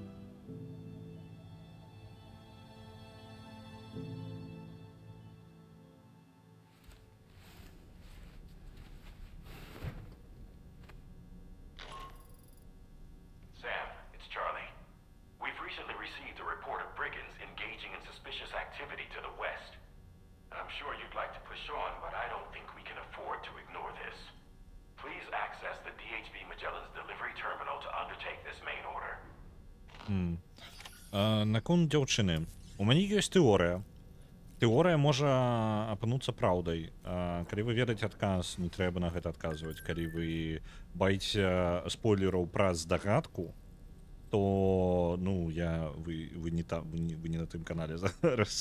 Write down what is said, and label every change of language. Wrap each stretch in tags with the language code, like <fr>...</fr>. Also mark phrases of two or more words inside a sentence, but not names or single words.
<en>Sam, it's Charlie. We've recently received a report of brigands engaging in suspicious activity to the west. I'm sure you'd like to push on, but I don't think we can afford to ignore this. Please access the DHV Magellan's delivery terminal to undertake this main order.</en> <be>Наконт дзяўчыны. У мяне ёсць тэорыя. Тэорыя можа апынуцца праўдай. Калі вы ведаеце адказ, не трэба на гэта адказваць. Калі вы баіце спойлераў праз здагадку, то ну вы не на тым канале зараз.</be>